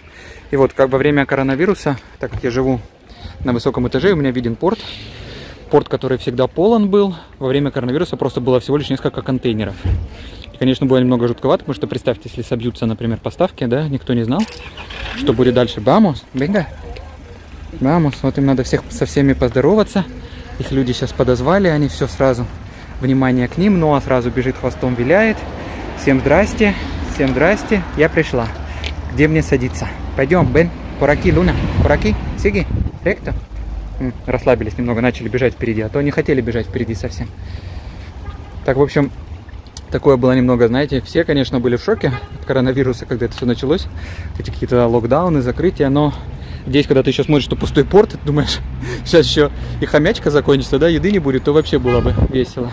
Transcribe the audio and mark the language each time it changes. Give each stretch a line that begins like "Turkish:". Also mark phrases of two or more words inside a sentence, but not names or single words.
Russian: И вот, как во время коронавируса, так как я живу на высоком этаже, у меня виден порт. Порт, который всегда полон был. Во время коронавируса просто было всего лишь несколько контейнеров. И, конечно, было немного жутковато, потому что, представьте, если собьются, например, поставки, да, никто не знал, что будет дальше.
Spanish: Vamos, venga. Vamos,
Russian: вот им надо со всеми поздороваться. Их люди сейчас подозвали, они все сразу, внимание к ним, Ноа сразу бежит, хвостом виляет. Всем здрасте, я пришла. Где мне садиться? Пойдем, Бен,
Spanish: por aquí, Луна, por aquí, sigue, recto.
Russian: Расслабились немного, начали бежать впереди, а то не хотели бежать впереди совсем. Так, в общем, такое было немного, знаете, все, конечно, были в шоке от коронавируса, когда это все началось. Эти какие-то локдауны, закрытия, но... Здесь, когда ты еще смотришь, что пустой порт, ты думаешь, сейчас еще и хомячка закончится, да, еды не будет, то вообще было бы весело.